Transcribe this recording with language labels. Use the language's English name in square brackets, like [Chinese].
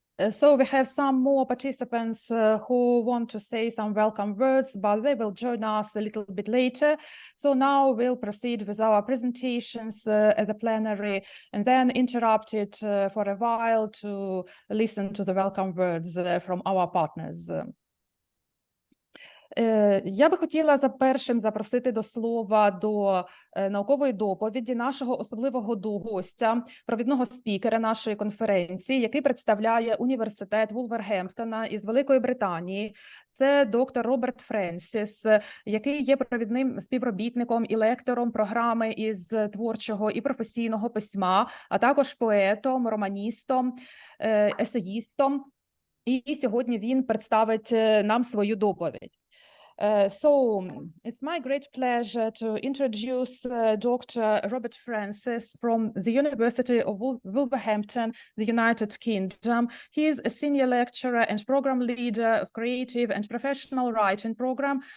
[English] So we have some more participants who want to say some welcome words, but they will join us a little bit later. So now we'll proceed with our presentations at the plenary and then interrupt it for a while to listen to the welcome words from our partners. [Ukrainian] Я би хотіла першим запросити до слова до наукової доповіді нашого особливого гостя, провідного спікера нашої конференції, який представляє університет Вулвергемптона із Великої Британії. Це доктор Роберт Френсіс, який є провідним співробітником і лектором програми із творчого і професійного письма, а також поетом, романістом, есеїстом. І сьогодні він представить нам свою доповідь. [English] So it's my great pleasure to introduce Dr. Robert Francis from the University of Wolverhampton, the United Kingdom. He is a senior lecturer and program leader of creative and professional writing program.